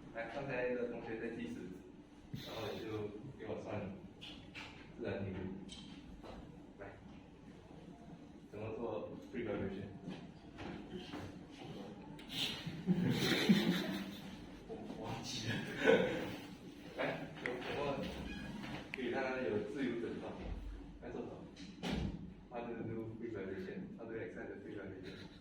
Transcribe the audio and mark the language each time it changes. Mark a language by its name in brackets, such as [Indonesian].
[Chinese] 来，刚才的同学在计时，然后你就给我算自然频率。来，怎么做 free vibration？我忘记了。来，有什么给他有自由诊断？来做什么？ [English] How to do free vibration? How to excite the free vibration?